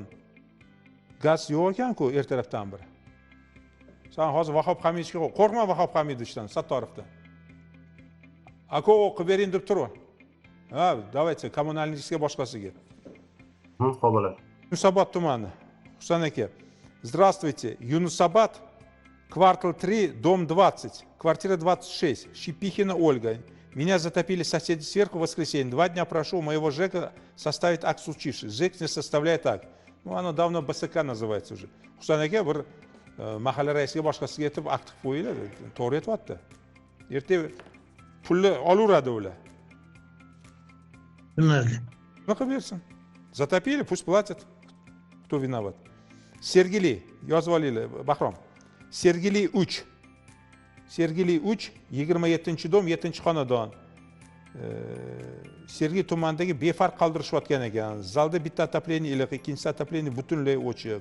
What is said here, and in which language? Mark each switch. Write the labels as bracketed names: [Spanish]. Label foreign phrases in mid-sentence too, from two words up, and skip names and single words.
[Uzbek] Gaz yo'q ekan-ku ertalabdan beri. Sen hozir Vahob Hamidovga qo'rqma, Vahob Hamidovdan, Sattorovdan. Aka o'qib bering deb turib. Ha, давайте kommunalniysga boshqasiga. Qo'bala. Yunusobod tumani. Husan aka. [Russian] Здравствуйте. Юнусобод, квартал 3, дом 20, квартира 26, Шипихина Ольга. Меня затопили соседи сверху в воскресенье. 2 дня прошу моего ЖЭКа составить акт случившись. ЖЭК не составляет акт. Ну, оно давно БСК называется уже. [Uzbek] Husan aka bir mahalla raisiga boshqasiga aytib akt qilib qo'yinglar, to'g'ri aytyapti. Ertaga pulni olaveradi ular. Tushunarli. Nima qilib bersin? [Russian] Затопили, пусть платят. Кто виноват? [Uzbek] Sergeli yozib olinglar, Bahrom. Sergeli 3. Sergeli 3, 27-dom, 7-xonadon. Sergeli tumanidagi befarq qoldirishayotgan ekan. Zalda bitta отопление iliq, ikkinchisi отопление butunlay o'chiq.